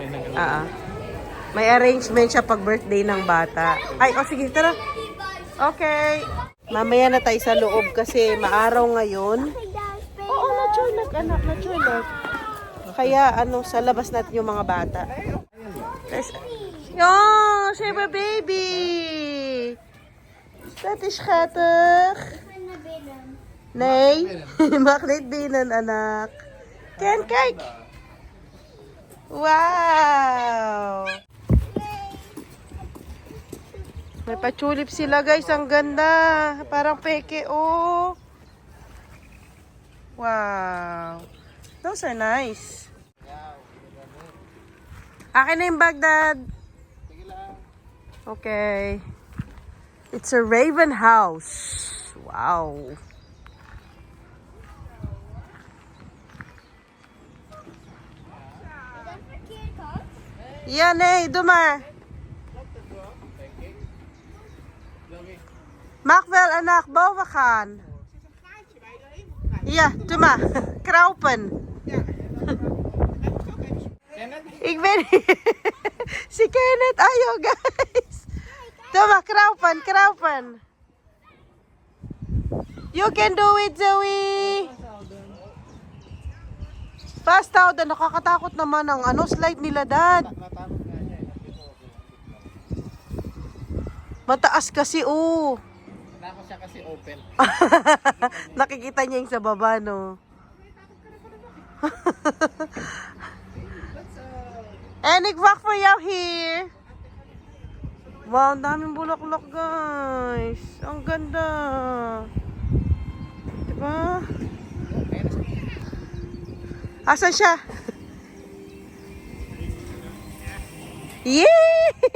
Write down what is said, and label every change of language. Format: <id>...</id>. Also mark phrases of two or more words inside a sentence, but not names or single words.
<tl>May arrangement siya pag birthday ng bata. Ay, sige, tara. Okay. Mamaya na tayo sa loob kasi maaraw ngayon. Oo, na-chulak, anak. Na-chulak. Kaya, sa labas natin yung mga bata. Oh, Sheba baby.</tl> <nl>Dat is schattig. Nee, mag niet binnen, anak. Ken, kijk. Wow.</nl> <tl>May pa-tulip sila, guys. Ang ganda. Parang peke, oh. Wow.</tl> <en>Those are nice.</en> <tl>Akin na yung bag, Dad.</tl> <en>Okay. It's a Raven house.</en> <nl>Wow. Ja, nee, doe maar. Mag wel anak boven gaan. Ja, doe maar. Kruipen. Ik weet niet.</nl> <tl>Si Kenneth, ayo guys.</tl> <nl>Doe maar, kruipen.</nl> <en>You can do it, Zoe. Fast out,</en> <tl>nakakatakot naman ang slide nila, Dad. Mataas kasi, oh. Nakako siya kasi open. Nakikita niya yung sa baba, no?</tl> <nl>En ik wacht voor jou hier.</nl> <tl>Wow, ang daming bulaklak, guys. Ang ganda. Diba? Asan siya? Yay!</tl>